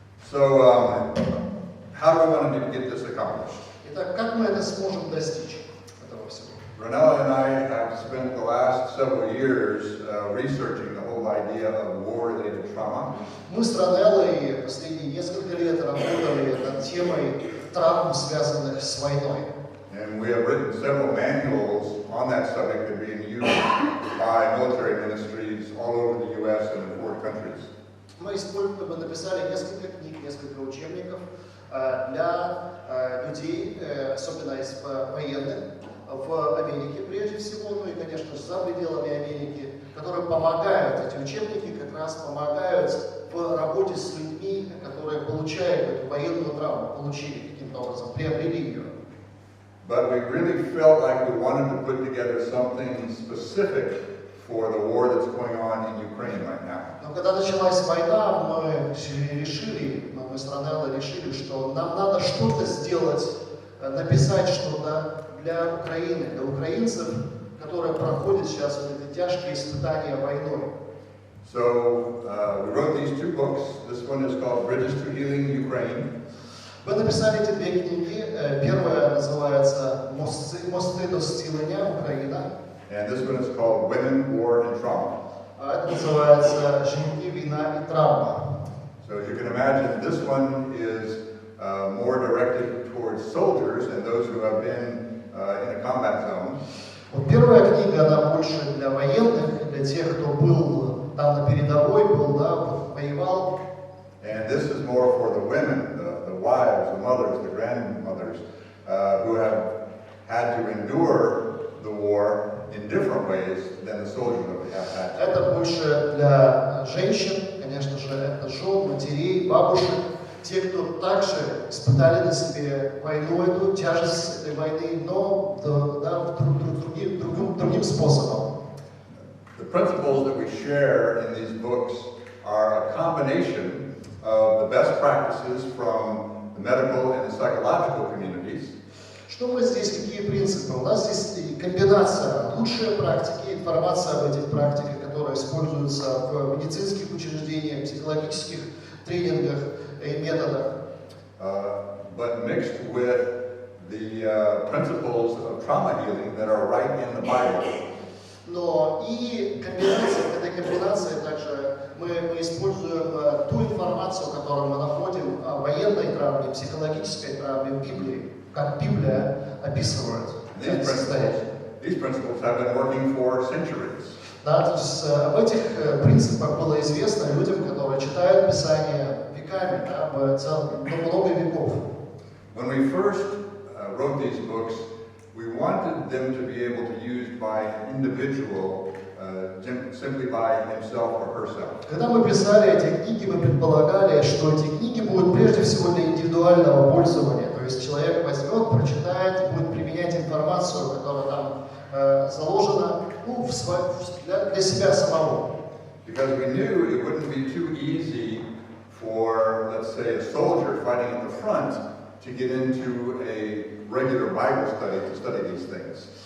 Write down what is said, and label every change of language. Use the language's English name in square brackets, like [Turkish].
[English] So, how do we want to get this accomplished? [Russian] Итак, как мы это сможем достичь, этого всего? [English] Ronella and I have spent the last several years researching the whole idea of war-related trauma. [Russian] Мы с Ронеллой последние несколько лет работали над темой травм, связанных с войной. [English] And we have written several manuals on that subject that are being used by military ministries all over the U.S. and in 4 countries. [Russian] Мы написали несколько книг, несколько учебников для людей, особенно из военных, в Америке прежде всего, ну и, конечно, за пределами Америки, которые помогают, эти учебники как раз помогают в работе с людьми, которые получают эту военную травму, получили каким-то образом, приобрели ее. [English] But we really felt like we wanted to put together something specific for the war that's going on in Ukraine right now. [Russian] Но когда началась война, мы с Ронеллой решили, что нам надо что-то сделать, написать что-то для Украины, для украинцев, которые проходят сейчас вот эти тяжкие испытания войной. [English] So we wrote these 2 books. This one is called Bridges to Healing Ukraine. [Russian] Вы написали эти две книги. Первая называется «Мосты до зцілення. Украина». [English] And this one is called Women, War, and Trauma. [Russian] А это называется «Жінки, війна і травма». [English] So as you can imagine, this one is more directed towards soldiers and those who have been in a combat zone. [Russian] Вот первая книга, она больше для военных, для тех, кто был там на передовой, был, да, воевал. [English] And this is more for the women, the wives, the mothers, the grandmothers, who have had to endure the war in different ways than the soldiers that we have had. [Russian] Это больше для женщин, конечно же, это жен, матерей, бабушек, те, кто также испытали на себе войну, эту тяжесть этой войны, но да, другим способом. [English] The principles that we share in these books are a combination of the best practices from the medical and the psychological communities. [Russian] Что мы здесь, какие принципы? У нас здесь комбинация лучшие практики, информация об этих практиках, которые используются в медицинских учреждениях, психологических тренингах и методах. [English] But mixed with the principles of trauma healing that are right in the Bible. [Russian] Но и в этой комбинации также мы используем ту информацию, которую мы находим о военной травме, психологической травме в Библии, как Библия описывает это состояние. [English] These principles have been working for centuries. [Russian] Да, то есть об этих принципах было известно людям, которые читают Писание веками, да, много веков. [English] When we first wrote these books, we wanted them to be able to be used by an individual simply by himself or herself. [Russian] Когда мы писали эти книги, мы предполагали, что эти книги будут прежде всего для индивидуального пользования. То есть человек возьмет, прочитает и будет применять информацию, которая там заложена, ну, для себя самого. [English] Because we knew it wouldn't be too easy for, let's say, a soldier fighting at the front to get into a regular Bible study to study these things.